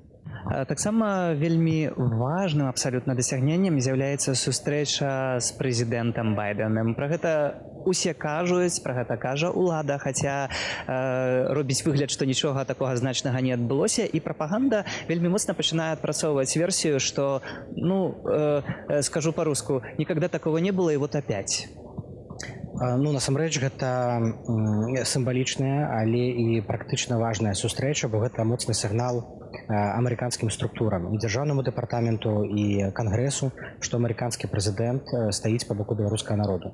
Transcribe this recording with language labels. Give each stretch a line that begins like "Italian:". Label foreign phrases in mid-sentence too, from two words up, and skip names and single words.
Belarusian: Таксама вельмі важным абсалютна дасягненнем з'яўляецца сустрэча з прэзідэнтам Байдэнам. Пра гэта усе кажуць, пра гэта кажа ўлада, хаця робіць выгляд, што нічога такога значнага не адбылося, і прапаганда вельмі моцна пачынае адпрацоўваць версію, што, скажу по-руску,
Russian: никогда такого не было, и вот опять.
Belarusian: Насамрэч, гэта сімвалічная, але і практычна важная сустрэча, бо гэта моцны сігнал амерыканскім структурам, і дзяржаўнаму дэпартаменту, і кангрэсу, што амерыканскі прэзідэнт стаіць па боку беларускага народу.